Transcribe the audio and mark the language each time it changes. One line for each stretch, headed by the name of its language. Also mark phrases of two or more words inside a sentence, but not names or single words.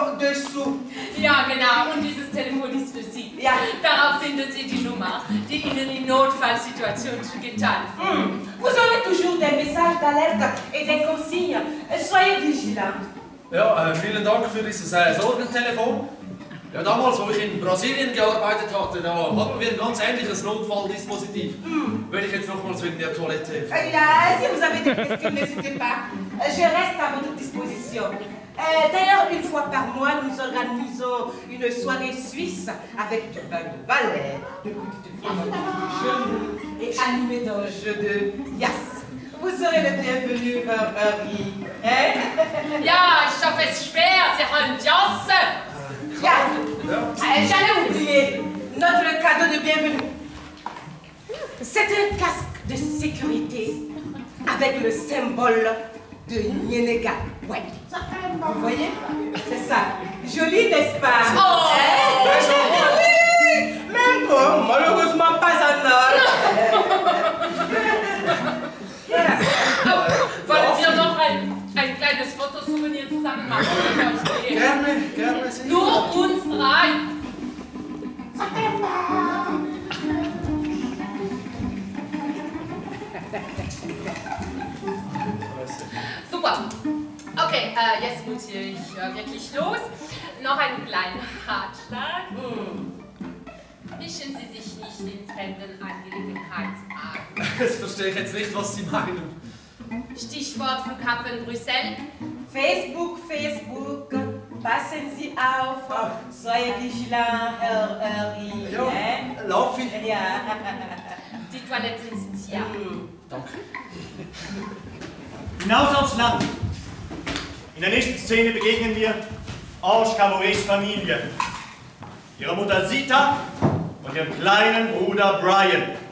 German: Ja, genau. Und dieses Telefon ist für Sie. Ja. Darauf finden Sie die Nummer, die Ihnen in Notfallsituationen zugeteilt wird.
French: Vous aurez toujours des messages d'alerte et des consignes. Soyez vigilants.
German: Ja, vielen Dank für dieses Sorgentelefon. Ja, damals, wo ich in Brasilien gearbeitet hatte, da hatten wir ein ganz ähnliches Notfalldispositiv. Wenn ich jetzt nochmals wegen der Toilette... Ja,
French: si vous avez des questions, n'hésitez pas. Je reste à votre disposition. D'ailleurs, une fois par mois, nous organisons une soirée suisse avec du vin de Valais, de petites filles de genoux et animé d'un jeu de Yass. Vous serez le bienvenu, Henri.
German: Ja, ich schaffe es schwer,
French: c'est un Jass. Ja, j'allais oublier notre cadeau de bienvenue. C'est un casque de sécurité avec le symbole de Nyenega. Ouais. Vous voyez? C'est ça. Joli, n'est-ce pas? Oh! Oui! Mais bon, malheureusement pas en or.
German: Wollen wir noch ein kleines Fotosouvenir zusammen machen? Gerne. Nur uns drei. Super. Okay, jetzt muss ich wirklich los. Noch einen kleinen Ratschlag. Mischen Sie sich nicht in fremden Angelegenheiten ein. Das verstehe ich jetzt nicht, was Sie meinen. Stichwort Flughafen Brüssel. Facebook. Passen Sie auf.
French: Soyez vigilant,
German: Herr Henri. Ja, lauf ich. Ja. Die Toiletten sind hier. Danke. Hinaus aufs Land. In der nächsten Szene begegnen wir Ange Camorés Familie. Ihrer Mutter Sita und ihrem kleinen Bruder Brian.